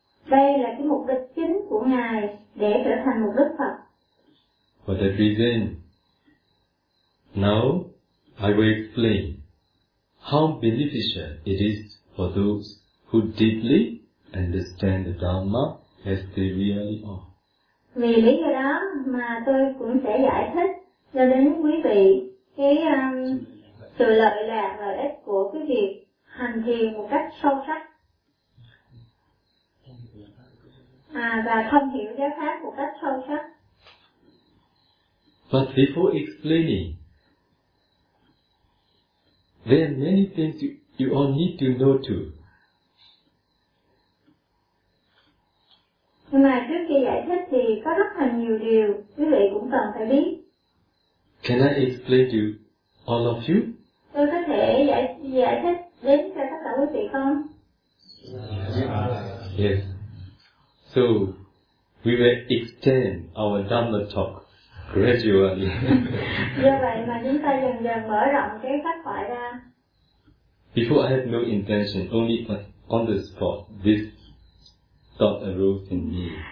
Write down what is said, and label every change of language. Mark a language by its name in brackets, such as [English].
[Vietnamese] Đây là cái mục đích chính của ngài để trở thành một đức Phật. [English] For that reason, now I will explain how beneficial it is for those who deeply understand the Dharma as they really are. [Vietnamese] Vì lý do đó mà tôi cũng sẽ giải thích cho đến quý vị cái sự lợi lạc lợi ích của cái việc hành thiền một cách sâu sắc. Và không hiểu giáo pháp một cách sâu sắc. [English] But before explaining, there are many things you all need to know too. [Vietnamese] Nhưng mà trước khi giải thích thì có rất là nhiều điều quý vị cũng cần phải biết. [English] Can I explain to all of you? [Vietnamese] Tôi có thể giải thích đến cho tất cả quý vị không? [English] Yes. So we will extend our Dhamma talk gradually. [Vietnamese] Do vậy mà chúng ta dần dần mở rộng cái pháp thoại ra. [English] Before I had no intention, only on the spot, this thought arose in me.